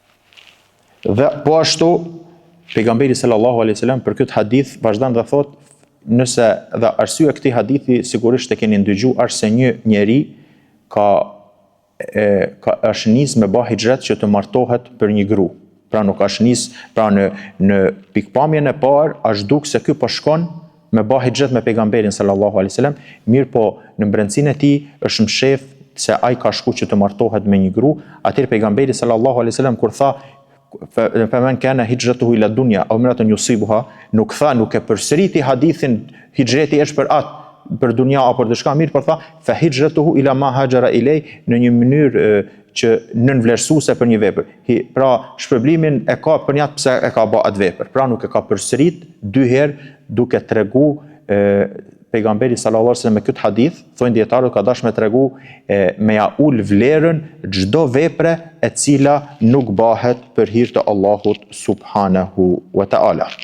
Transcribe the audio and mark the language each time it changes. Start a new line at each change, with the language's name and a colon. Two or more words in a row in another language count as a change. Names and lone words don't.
Albanian: Dhe po ashtu pejgamberi
Arabic: صلى الله عليه وسلم
Albanian: për këtë hadith vazhdon dhe thot nëse dhe arsyeja e këtij hadithi sigurisht e keni ndëgjuar se një njeri është nis me bë hijret që të martohet për një gru. Pra nuk është nis, pra në pikpamjen e parë është duk se ky po shkon me bë hijret me pejgamberin
Arabic: صلى الله عليه وسلم,
Albanian: mirë po në brendsinë e tij është mshef se ai ka shku që të martohet me një gru. Atëherë pejgamberi
Arabic: صلى الله عليه وسلم
Albanian: kur tha
Arabic: فمن كان هجرته إلى الدنيا أو امرأة يصيبها,
Albanian: nuk e përsëriti hadithin hijreti është për atë për dunja apo për diçka mirë, por tha
Arabic: فهجرته إلى ما هاجر إليه
Albanian: në një mënyrë që nënvlerësuese për një vepër. Pra shpërblimin e ka për një atë pse e ka bë atë vepër. Pra nuk e ka përsërit dy herë duke tregu pejgamberi
Arabic: صلى الله عليه وسلم
Albanian: me këtë hadith, thonë dietarët ka dashur me tregu me ja ul vlerën çdo vepre e cila nuk bëhet për hir të Allahut
Arabic: سبحانه وتعالى.